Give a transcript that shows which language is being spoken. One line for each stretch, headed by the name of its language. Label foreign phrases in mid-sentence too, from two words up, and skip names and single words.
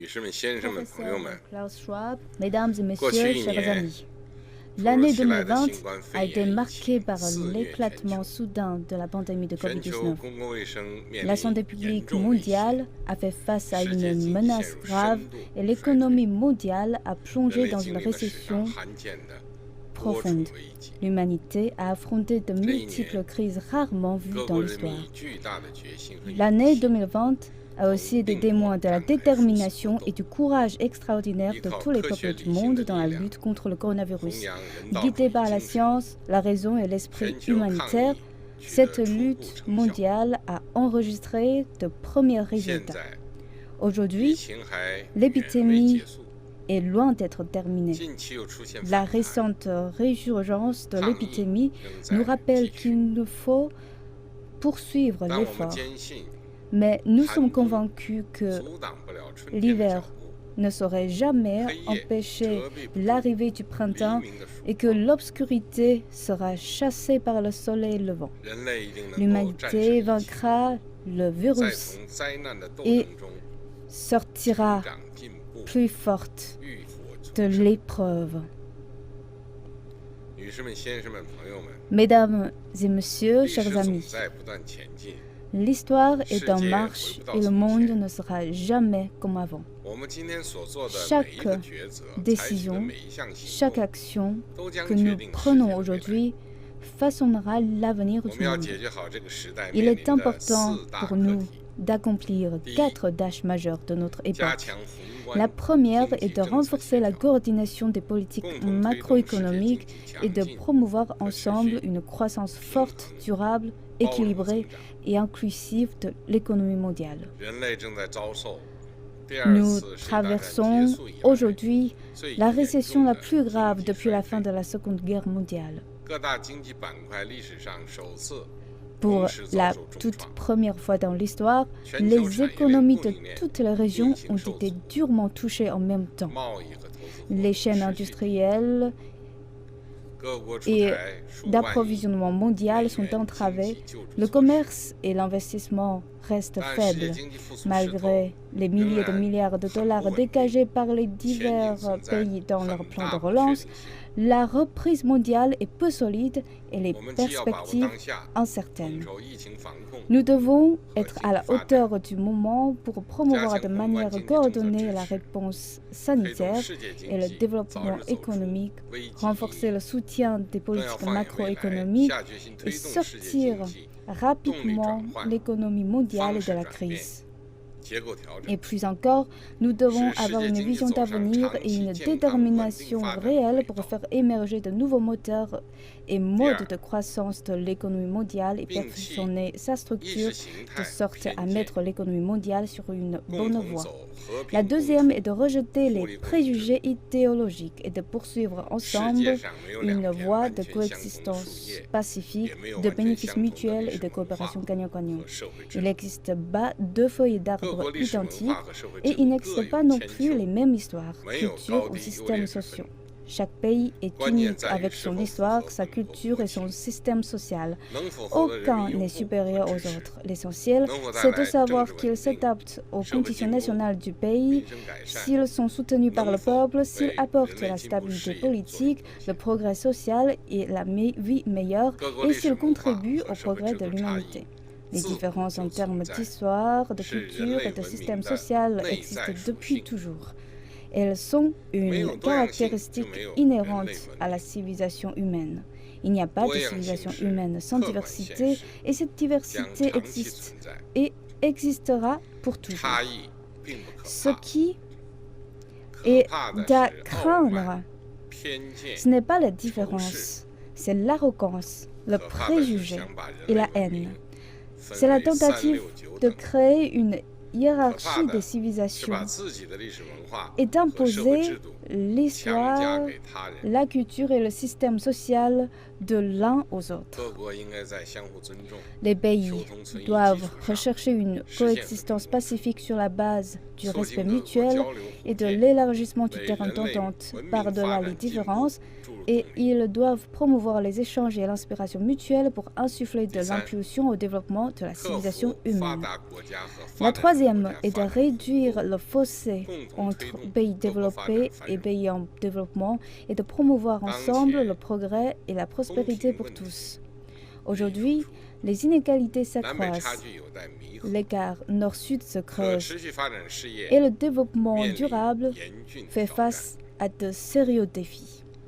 French: Professeur
Chinese: 女士们、先生们、朋友们，
French: Klaus Schwab, Mesdames et
Chinese: 过去
French: Messieurs,
Chinese: 一
French: chers
Chinese: 年
French: amis,
Chinese: 突如
French: l'année
Chinese: 其来的
French: 2020
Chinese: 新冠
French: a
Chinese: 肺
French: été
Chinese: 炎疫
French: marquée
Chinese: 情
French: par
Chinese: 肆虐全
French: l'éclatement
Chinese: 球，
French: soudain de la pandémie de
Chinese: 全球
French: COVID-19.
Chinese: 公共卫生面
French: La
Chinese: 临
French: santé
Chinese: 严
French: publique
Chinese: 重威胁，
French: mondiale a fait face à
Chinese: 世界
French: une
Chinese: 经济陷
French: menace
Chinese: 入
French: grave
Chinese: 深度
French: et
Chinese: 衰退，
French: l'économie mondiale a
Chinese: 人
French: plongé
Chinese: 类
French: dans
Chinese: 经
French: une
Chinese: 历了史上
French: récession
Chinese: 罕见的多重
French: profonde.
Chinese: 危机。
French: L'humanité a affronté de
Chinese: 这一
French: multiples
Chinese: 年，
French: crises rarement vues
Chinese: 各
French: dans
Chinese: 国人民
French: l'histoire.
Chinese: 以巨大的决心和勇
French: L'année
Chinese: 气，
French: 2020 a aussi été témoin de la détermination et du courage extraordinaire
Chinese: 依
French: de
Chinese: 靠
French: tous les
Chinese: 科学
French: peuples
Chinese: 理
French: du
Chinese: 性的
French: monde dans la
Chinese: 力量，
French: lutte contre le
Chinese: 弘
French: coronavirus.
Chinese: 扬人道主
French: Guidée
Chinese: 义
French: par la
Chinese: 精神，
French: science, la raison et l'esprit
Chinese: 全球抗
French: humanitaire,
Chinese: 疫取
French: cette
Chinese: 得初步
French: lutte
Chinese: 成效。
French: mondiale a enregistré de premiers
Chinese: 现
French: résultats.
Chinese: 在，疫
French: Aujourd'hui,
Chinese: 情还远未
French: l'épidémie
Chinese: 结束，
French: est loin d'être terminée.
Chinese: 近期又出现
French: La
Chinese: 反弹，
French: récente résurgence de
Chinese: 抗疫
French: l'épidémie
Chinese: 仍
French: nous
Chinese: 在
French: rappelle
Chinese: 继续。
French: qu'il nous faut poursuivre
Chinese: 但我们
French: l'effort.
Chinese: 坚信，
French: Mais nous
Chinese: 寒
French: sommes
Chinese: 冬
French: convaincus que
Chinese: 阻挡不了春天的
French: l'hiver
Chinese: 脚步。
French: ne saurait jamais
Chinese: 黑夜
French: empêcher
Chinese: 遮蔽不住
French: l'arrivée du
Chinese: 黎
French: printemps
Chinese: 明的曙
French: et que
Chinese: 光，
French: l'obscurité sera chassée par le soleil levant.
Chinese: 人类一定能够战胜
French: L'humanité
Chinese: 疫情，
French: vaincra le
Chinese: 再
French: virus
Chinese: 从灾难的斗
French: et
Chinese: 争中
French: sortira
Chinese: 成长进步，
French: plus forte
Chinese: 浴火
French: de
Chinese: 重生。
French: l'épreuve.
Chinese: 女士们、先生们、朋友们，
French: Mesdames et messieurs,
Chinese: 历史
French: chers
Chinese: 总
French: amis,
Chinese: 在不断前进。
French: l'histoire est
Chinese: 世界
French: en
Chinese: 回
French: marche
Chinese: 不到
French: et le
Chinese: 从
French: monde
Chinese: 前。
French: ne sera jamais comme avant.
Chinese: 我们今天所做的
French: Chaque
Chinese: 每一个抉择，采取的
French: décision,
Chinese: 每一项行
French: chaque
Chinese: 动，
French: action
Chinese: 都将
French: que
Chinese: 决
French: nous
Chinese: 定世界
French: prenons
Chinese: 的未来。
French: aujourd'hui façonnera l'avenir
Chinese: 我
French: du
Chinese: 们要
French: monde.
Chinese: 解决好这个时代
French: Il
Chinese: 面
French: est
Chinese: 临的
French: important
Chinese: 四大
French: pour
Chinese: 课
French: nous
Chinese: 题：
French: d'accomplir 4 tâches majeures de notre
Chinese: 加
French: époque.
Chinese: 强宏
French: La
Chinese: 观
French: première
Chinese: 经济
French: est de
Chinese: 政策
French: renforcer
Chinese: 协
French: la
Chinese: 调，
French: coordination des politiques
Chinese: 共同推动世界经
French: macroéconomiques
Chinese: 济
French: et
Chinese: 强
French: de
Chinese: 劲、
French: promouvoir
Chinese: 可持
French: ensemble
Chinese: 续、
French: une croissance
Chinese: 平
French: forte,
Chinese: 衡、
French: durable,
Chinese: 包容增
French: équilibrée
Chinese: 长。
French: et inclusive de l'économie mondiale.
Chinese: 人类正在遭受第二
French: Nous
Chinese: 次世界大战结
French: traversons
Chinese: 束以来
French: aujourd'hui
Chinese: 最
French: la
Chinese: 严
French: récession
Chinese: 重
French: la
Chinese: 的
French: plus
Chinese: 经
French: grave
Chinese: 济
French: depuis la
Chinese: 衰
French: fin
Chinese: 退。
French: de la Seconde Guerre mondiale.
Chinese: 各大经济板块历史上首次
French: Pour
Chinese: 同时遭
French: la
Chinese: 受重
French: toute
Chinese: 创。
French: première fois dans l'histoire,
Chinese: 全球
French: les
Chinese: 产业链
French: économies
Chinese: 供
French: de
Chinese: 应链
French: toutes les régions
Chinese: 运行
French: ont
Chinese: 受
French: été
Chinese: 阻，
French: durement touchées en même temps.
Chinese: 贸易和投资活
French: Les
Chinese: 动
French: chaînes
Chinese: 持续
French: industrielles
Chinese: 各国出
French: et
Chinese: 台数万亿
French: d'approvisionnement mondial
Chinese: 美
French: sont
Chinese: 元经
French: entravées.
Chinese: 济救助
French: Le
Chinese: 措施。
French: commerce et l'investissement restent
Chinese: 但世界
French: faibles,
Chinese: 经济复苏势头
French: malgré les milliers de
Chinese: 仍然
French: milliards de
Chinese: 很
French: dollars
Chinese: 不稳定，
French: dégagés par les
Chinese: 前景
French: divers
Chinese: 存在
French: pays dans leur
Chinese: 很
French: plan
Chinese: 大
French: de
Chinese: 不确
French: relance.
Chinese: 定性。
French: La reprise mondiale est peu solide et les
Chinese: 我们既要把握
French: perspectives
Chinese: 当下，
French: incertaines.
Chinese: 统筹疫情防控，
French: Nous devons être à la
Chinese: 经济发展，
French: hauteur du moment pour promouvoir
Chinese: 加
French: de
Chinese: 强宏观
French: manière
Chinese: 经济政策
French: coordonnée
Chinese: 支
French: la
Chinese: 持，
French: réponse
Chinese: 推动
French: sanitaire
Chinese: 世界经
French: et le
Chinese: 济早
French: développement
Chinese: 日走出
French: économique,
Chinese: 危机
French: renforcer le soutien des
Chinese: 更要
French: politiques
Chinese: 放眼未来，
French: macroéconomiques
Chinese: 下决心
French: et
Chinese: 推动世界经
French: sortir
Chinese: 济
French: rapidement l'économie mondiale
Chinese: 方
French: de
Chinese: 式
French: la
Chinese: 转变，
French: crise.
Chinese: 结构调整
French: Et，plus encore, nous devons
Chinese: 使世
French: avoir
Chinese: 界
French: une
Chinese: 经济
French: vision
Chinese: 走上
French: d'avenir
Chinese: 长
French: et
Chinese: 期
French: une
Chinese: 健康稳定
French: détermination
Chinese: 发展的
French: réelle
Chinese: 轨
French: pour
Chinese: 道，
French: faire émerger de nouveaux moteurs et modes Pierre. de croissance de l'économie mondiale et
Chinese: 摒弃
French: perfectionner sa
Chinese: 意
French: structure
Chinese: 识形
French: de
Chinese: 态
French: sorte
Chinese: 偏
French: à
Chinese: 见，
French: mettre l'économie mondiale sur une
Chinese: 共
French: bonne
Chinese: 同
French: voie.
Chinese: 走和
French: La
Chinese: 平共
French: deuxième
Chinese: 处。
French: est de rejeter les Holy préjugés idéologiques et de poursuivre
Chinese: 世界
French: ensemble
Chinese: 上没有两
French: une
Chinese: 片
French: voie
Chinese: 完
French: de
Chinese: 全相同的树
French: coexistence
Chinese: 叶，
French: pacifique,
Chinese: 也没有
French: de
Chinese: 完全
French: bénéfices
Chinese: 相同的
French: mutuels
Chinese: 历
French: et
Chinese: 史
French: de
Chinese: 文化
French: coopération gagnant-gagnant.
Chinese: 和社会制
French: Il
Chinese: 度。
French: n'existe pas deux feuilles
Chinese: 各
French: d'arbres
Chinese: 国历史文
French: identiques
Chinese: 化和社会
French: et
Chinese: 制
French: il
Chinese: 度各
French: n'existe
Chinese: 有
French: pas non
Chinese: 千
French: plus
Chinese: 秋，
French: les mêmes histoires,
Chinese: 没有
French: cultures
Chinese: 高
French: ou
Chinese: 低优劣
French: systèmes
Chinese: 之分。
French: sociaux. Chaque pays est
Chinese: 关键
French: unique
Chinese: 在于
French: avec
Chinese: 是
French: son
Chinese: 否符
French: histoire,
Chinese: 合
French: sa
Chinese: 本国
French: culture
Chinese: 国
French: et
Chinese: 情，
French: son système social.
Chinese: 能否获得人
French: Aucun
Chinese: 民拥
French: n'est
Chinese: 护
French: supérieur
Chinese: 和
French: aux
Chinese: 支持，
French: autres. L'essentiel,
Chinese: 能否带
French: c'est de
Chinese: 来政
French: savoir
Chinese: 治稳
French: qu'ils
Chinese: 定、
French: s'adaptent aux
Chinese: 社会
French: conditions
Chinese: 进步、
French: nationales du pays,
Chinese: 民生改善，
French: s'ils sont soutenus par le
Chinese: 能否
French: peuple, s'ils
Chinese: 为
French: apportent
Chinese: 人类
French: la
Chinese: 进步事
French: stabilité
Chinese: 业做出
French: politique,
Chinese: 贡
French: le
Chinese: 献。
French: progrès social et la vie meilleure,
Chinese: 各国
French: et
Chinese: 历史
French: s'ils
Chinese: 文化
French: contribuent
Chinese: 和
French: au
Chinese: 社会
French: progrès
Chinese: 制
French: de
Chinese: 度差异
French: l'humanité. Les
Chinese: 自古
French: différences
Chinese: 就
French: en
Chinese: 存
French: termes
Chinese: 在，
French: d'histoire, de
Chinese: 是人
French: culture
Chinese: 类
French: et de
Chinese: 文明
French: système
Chinese: 的
French: social
Chinese: 内在
French: existent
Chinese: 属
French: depuis
Chinese: 性。
French: toujours. Elles sont
Chinese: 没有
French: une
Chinese: 多样性就
French: caractéristique
Chinese: 没有人
French: inhérente
Chinese: 类
French: à
Chinese: 文
French: la
Chinese: 明。
French: civilisation humaine. Il n'y a pas
Chinese: 多
French: de
Chinese: 样性
French: civilisation
Chinese: 是
French: humaine sans
Chinese: 客观现
French: diversité
Chinese: 实，
French: et cette
Chinese: 将
French: diversité
Chinese: 长期
French: existe
Chinese: 存在。
French: et existera pour toujours.
Chinese: 差异并不可
French: Ce
Chinese: 怕，
French: qui
Chinese: 可
French: est
Chinese: 怕的
French: à
Chinese: 是傲
French: craindre,
Chinese: 慢、偏见、
French: ce n'est pas la
Chinese: 仇视。
French: différence, c'est l'arrogance, le
Chinese: 可怕的是
French: préjugé
Chinese: 想把人
French: et
Chinese: 类
French: la
Chinese: 文明
French: haine.
Chinese: 分
French: C'est la
Chinese: 为三
French: tentative
Chinese: 六九
French: de
Chinese: 等，
French: créer une
Chinese: 可怕
French: hiérarchie
Chinese: 的
French: des
Chinese: 是
French: civilisations
Chinese: 把自己的历史文化
French: et
Chinese: 和社会
French: d'imposer
Chinese: 制度强加
French: l'histoire,
Chinese: 给他人。
French: la culture et le système social de l'un aux autres.
Chinese: 各国应该在相互尊重、
French: Les pays
Chinese: 求同存异基
French: doivent
Chinese: 础上
French: rechercher une
Chinese: 实现和平
French: coexistence
Chinese: 共处，
French: pacifique sur la base du
Chinese: 促
French: respect
Chinese: 进各国
French: mutuel
Chinese: 交流互
French: et de
Chinese: 鉴，
French: l'élargissement du
Chinese: 为
French: terrain
Chinese: 人类
French: d'entente
Chinese: 文明
French: par-delà
Chinese: 发
French: les
Chinese: 展进步
French: différences
Chinese: 注入
French: et
Chinese: 动力。
French: ils doivent promouvoir les échanges et l'inspiration mutuelle pour insuffler de Deuxième, l'impulsion au développement de la
Chinese: 克
French: civilisation
Chinese: 服发
French: humaine.
Chinese: 达国家和发
French: La
Chinese: 展中
French: deuxième est de réduire le fossé entre pays développés et pays en développement et de promouvoir ensemble le progrès et la prospérité pour tous. Aujourd'hui, les inégalités s'accroissent, l'écart nord-sud se creuse et le développement durable fait face à de sérieux défis.